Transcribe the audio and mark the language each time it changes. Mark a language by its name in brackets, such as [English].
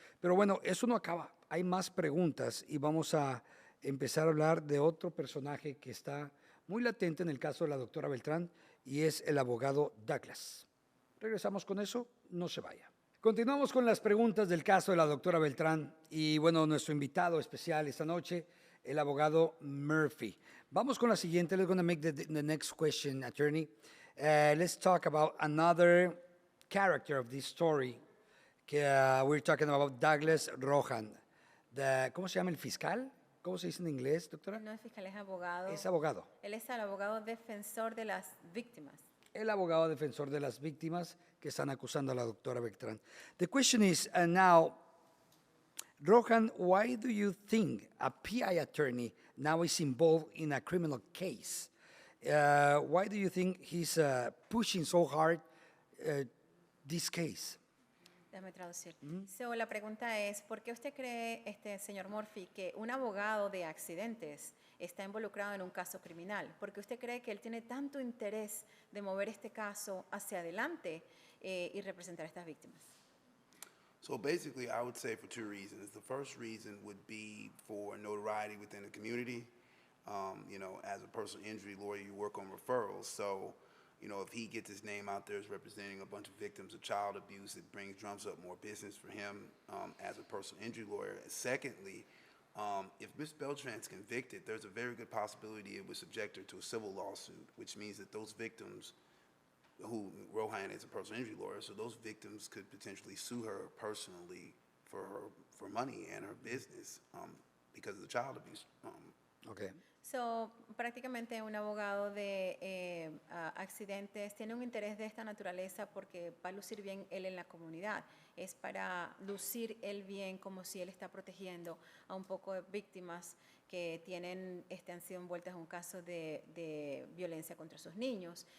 [Spanish] Pero bueno, eso no acaba. Hay más preguntas y vamos a empezar a hablar de otro personaje que está muy latente en el caso de la doctora Beltrán y es el abogado Douglas. Regresamos con eso, no se vaya. Continuamos con las preguntas del caso de la doctora Beltrán y bueno, nuestro invitado especial esta noche, el abogado Murphy. Vamos con la siguiente. [English] Let's going to make the next question, attorney. Let's talk about another character of this story. We're talking about Douglas Rohan. [Spanish] ¿Cómo se llama el fiscal? ¿Cómo se dice en inglés, doctora? No es fiscal, es abogado. Es abogado. Él es el abogado defensor de las víctimas. El abogado defensor de las víctimas que están acusando a la doctora Beltrán. [English] The question is now, Rohan, why do you think a PI attorney now is involved in a criminal case? Why do you think he's pushing so hard this case? [Spanish] Déjame traducir. La pregunta es, ¿por qué usted cree, señor Murphy, que un abogado de accidentes está involucrado en un caso criminal? ¿Por qué usted cree que él tiene tanto interés de mover este caso hacia adelante y representar a estas víctimas? [English] So basically, I would say for two reasons. The first reason would be for notoriety within the community. You know, as a personal injury lawyer, you work on referrals. So, you know, if he gets his name out there as representing a bunch of victims of child abuse, it drums up more business for him as a personal injury lawyer. Secondly, if Ms. Beltran's convicted, there's a very good possibility it would subject her to a civil lawsuit, which means that those victims who Rohan is a personal injury lawyer, so those victims could potentially sue her personally for money and her business because of the child abuse. Okay. [Spanish] Prácticamente un abogado de accidentes tiene un interés de esta naturaleza porque va a lucir bien él en la comunidad. Es para lucir él bien como si él está protegiendo a un poco de víctimas que han sido envueltas en un caso de violencia contra sus niños.